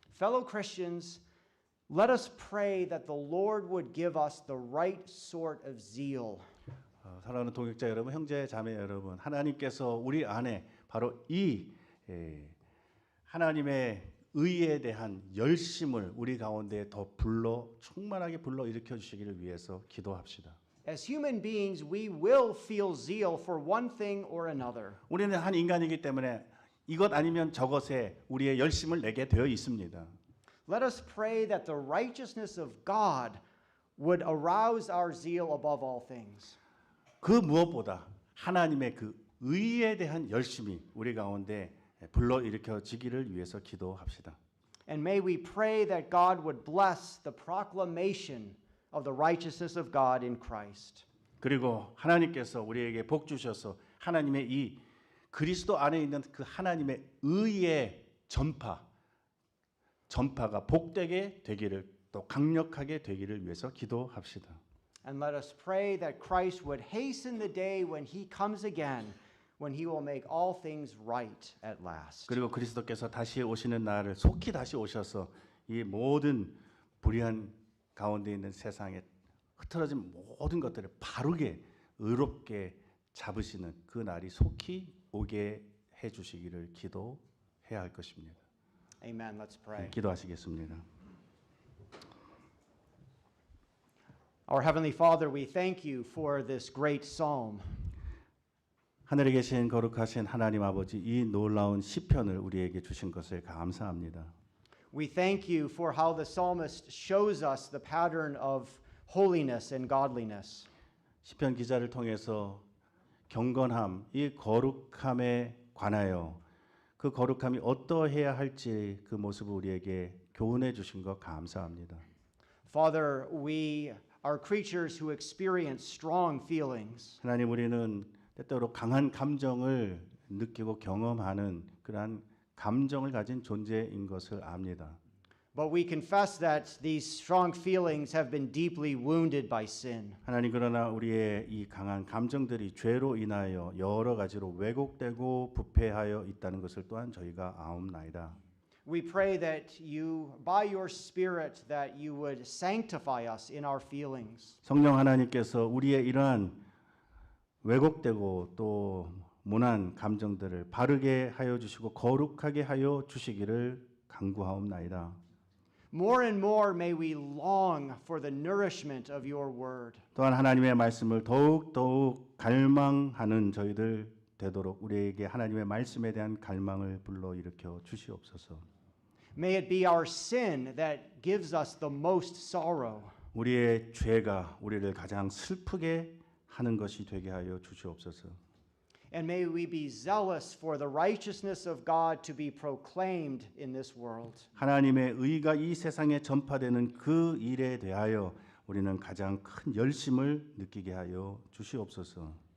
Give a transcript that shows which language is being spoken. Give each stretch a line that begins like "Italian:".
English: Fellow Christians, let us pray that the Lord would give us the right sort of zeal.
Korean: 사랑하는 동역자 여러분, 형제 자매 여러분, 하나님께서 우리 안에 바로 이 하나님의 의에 대한 열심을 우리 가운데 더 충만하게 불러 일으켜 주시기를 위해서 기도합시다.
English: As human beings, we will feel zeal for one thing or another.
Korean: 우리는 한 인간이기 때문에 이것 아니면 저것에 우리의 열심을 내게 되어 있습니다.
English: Let us pray that the righteousness of God would arouse our zeal above all things.
Korean: 그 무엇보다 하나님의 그 의에 대한 열심이 우리 가운데 불러 일으켜지기를 위해서 기도합시다.
English: And may we pray that God would bless the proclamation of the righteousness of God in Christ.
Korean: 그리고 하나님께서 우리에게 복 주셔서 하나님의 이 그리스도 안에 있는 그 하나님의 의의 전파가 복되게 되기를 또 강력하게 되기를 위해서 기도합시다.
English: And let us pray that Christ would hasten the day when he comes again, when he will make all things right at last.
Korean: 그리고 그리스도께서 다시 오시는 날을 속히 다시 오셔서 이 모든 불의한 가운데 있는 세상에 흐트러진 모든 것들을 바르게 의롭게 잡으시는 그 날이 속히 오게 해 주시기를 기도해야 할 것입니다.
English: Amen. Let's pray.
Korean: 기도하시겠습니다.
English: Our Heavenly Father, we thank you for this great psalm.
Korean: 하늘에 계신 거룩하신 하나님 아버지, 이 놀라운 시편을 우리에게 주신 것을 감사합니다.
English: We thank you for how the psalmist shows us the pattern of holiness and godliness.
Korean: 시편 기자를 통해서 경건함, 이 거룩함에 관하여 그 거룩함이 어떠해야 할지 그 모습을 우리에게 교훈해 주신 것 감사합니다.
English: Father, we are creatures who experience strong feelings.
Korean: 하나님, 우리는 때때로 강한 감정을 느끼고 경험하는 그러한 감정을 가진 존재인 것을 압니다.
English: But we confess that these strong feelings have been deeply wounded by sin.
Korean: 하나님, 그러나 우리의 이 강한 감정들이 죄로 인하여 여러 가지로 왜곡되고 부패하여 있다는 것을 또한 저희가 아옵나이다.
English: We pray that you, by your Spirit, that you would sanctify us in our feelings.
Korean: 성령 하나님께서 우리의 이러한 왜곡되고 또 모난 감정들을 바르게 하여 주시고 거룩하게 하여 주시기를 간구하옵나이다.
English: More and more may we long for the nourishment of your word.
Korean: 또한 하나님의 말씀을 더욱 갈망하는 저희들 되도록 우리에게 하나님의 말씀에 대한 갈망을 불러일으켜 주시옵소서.
English: May it be our sin that gives us the most sorrow.
Korean: 우리의 죄가 우리를 가장 슬프게 하는 것이 되게 하여 주시옵소서.
English: And may we be zealous for the righteousness of God to be proclaimed in this world.
Korean: 하나님의 의가 이 세상에 전파되는 그 일에 대하여 우리는 가장 큰 열심을 느끼게 하여 주시옵소서.